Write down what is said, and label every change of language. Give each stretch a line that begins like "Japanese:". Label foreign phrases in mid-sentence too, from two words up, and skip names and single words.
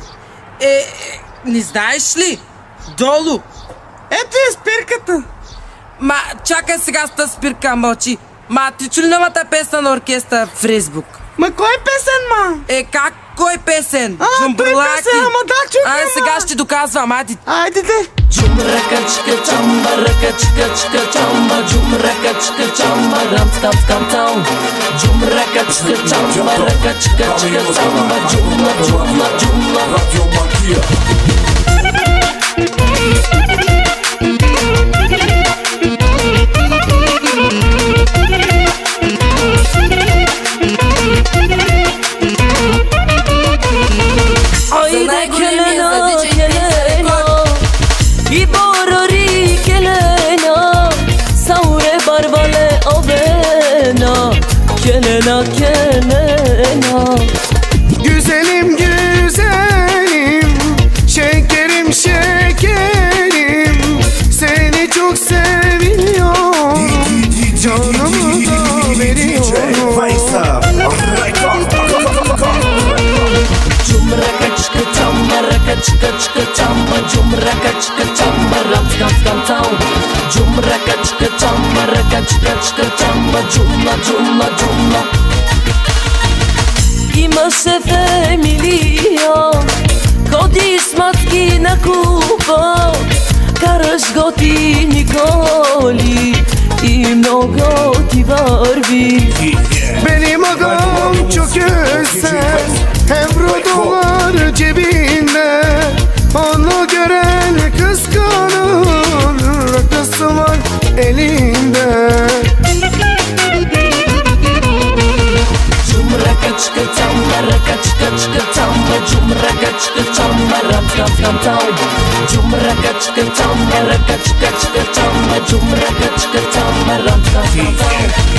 Bulgarian: Не знаеш ли? Долу. Ето е спирката. Ма, чакай сега с тази спирка, мълчи. Ма, ти чули новата песен на оркестър в Фейсбук? Ма кой песен, ма? Как кой песен? Джумбурлаки. Песен, ама да, чух. Сега ще доказвам, Айде де. Джумракачка чамба, ракачка чамба, джумракачка чамба, рам скам скам таун. Джумракачка чамба, ракачка чамба, джумла. Радио Магия.
Romany: Ойде келено, и борори келено, сауре барвале обено, келено.
Turkish: Güzelim güzelim, şekerim şekerim, seni çok seviyorum, canımı da veriyorum. Jumrakachka chamba, jumrakachka chamba, ram skam skam town. Jumrakachka chamba, jumla.
Bulgarian: Имаше фемилия, ходиш с матки на купа, караш готини коли и много ти върви.
Turkish: Benim adam çok güzel, euro dolar cebinde, onu gören kıskanır, rakısı var elinde. Jumrakachka chamba, jumrakachka chamba, ram skam skam town. Jumrakachka chamba, jumrakachka chamba, ram skam skam town.